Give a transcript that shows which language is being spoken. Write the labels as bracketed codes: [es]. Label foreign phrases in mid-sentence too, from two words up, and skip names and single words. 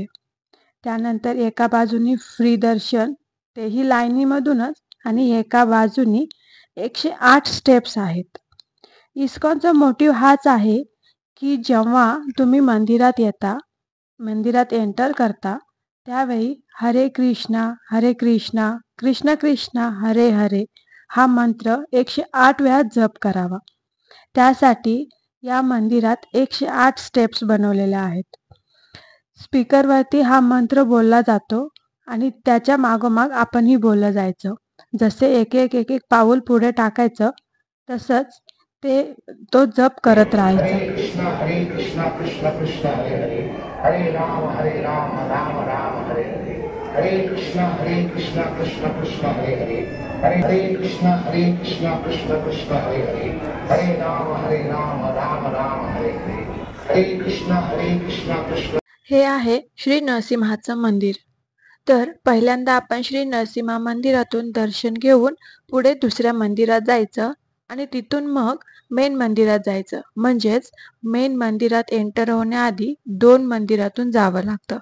[mr] त्यानंतर एका बाजूनी फ्री दर्शन, तेही लाईनीमधूनच, आणि एका बाजूनी 108 स्टेप्स आहेत. इस्कॉनचा मोटिव्ह हाच आहे की जेव्हा तुम्ही मंदिरात येता, मंदिरात एंटर करता, त्यावेळी [sa] हरे कृष्णा कृष्ण कृष्ण हरे हरे [mr] हा मंत्र 108 वेळा जप करावा. त्यासाठी या मंदिरात 108 स्टेप्स बनवलेल्या आहेत. स्पीकरवरती हा मंत्र बोलला जातो आणि त्याच्या मागोमाग आपणही बोललं जायचं. जसे एक एक एक एक पाऊल पुढे टाकायचं, तसंच तो जप करत राहायचा. [sa] हरे कृष्णा कृष्ण कृष्ण हरे हरे, हरे राम राम राम हरे हरे, हरे कृष्ण कृष्ण कृष्ण हरे हरे, हरे कृष्ण कृष्ण कृष्ण हरे हरे, हरे राम राम हरे हरे, हरे कृष्ण कृष्ण. [mr] हे आहे श्री नरसिंहाचं मंदिर. तर पहिल्यांदा आपण श्री नरसिंह मंदिरातून दर्शन घेऊन पुढे दुसऱ्या मंदिरात जायचं आणि तिथून मग मेन मंदिरात जायचं. म्हणजेच मेन मंदिरात एंटर होण्याआधी 2 मंदिरातून जावं लागतं.